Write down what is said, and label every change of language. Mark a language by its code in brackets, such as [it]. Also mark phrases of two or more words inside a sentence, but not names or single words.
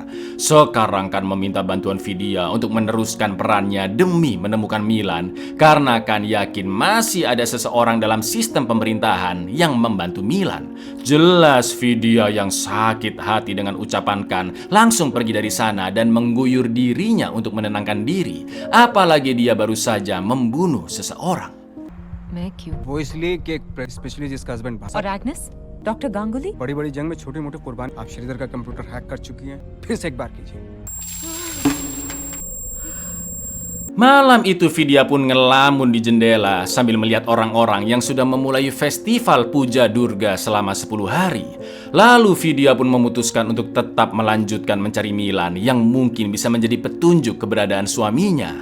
[id] Sekarang Khan meminta bantuan Vidya untuk meneruskan perannya demi menemukan Milan, karena Khan yakin masih ada seseorang dalam sistem pemerintahan yang membantu Milan. Jelas Vidya yang sakit hati dengan ucapan Khan langsung pergi dari sana dan mengguyur dirinya untuk menenangkan diri, apalagi dia baru saja membunuh seseorang. [hi] मैं क्यों? वो इसलिए कि स्पेशली जिसका हस्बैंड और एग्नेस? डॉक्टर गांगुली? बड़ी बड़ी जंग में छोटी मोटी कुर्बान। आप श्रीधर का कंप्यूटर हैक कर चुकी हैं, फिर से एक बार कीजिए। [id] Malam itu Vidya pun ngelamun di jendela sambil melihat orang-orang yang sudah memulai festival puja Durga selama 10 hari. Lalu Vidya pun memutuskan untuk tetap melanjutkan mencari Milan yang mungkin bisa menjadi petunjuk keberadaan suaminya.